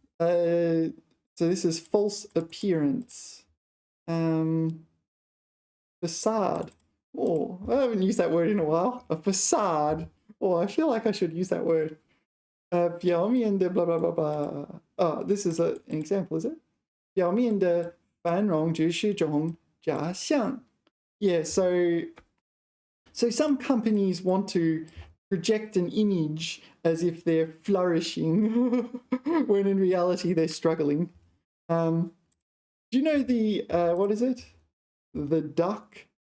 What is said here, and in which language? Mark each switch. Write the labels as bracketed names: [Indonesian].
[English] So this is false appearance. Facade. Oh, I haven't used that word in a while. A facade. Oh, I feel like I should use that word. 表面的 blah blah blah blah. Oh, this is an example, is it? [Chinese] 表面的繁荣只是种假象. [English] Yeah, so some companies want to project an image as if they're flourishing when in reality they're struggling. Do you know the, what is it? The duck?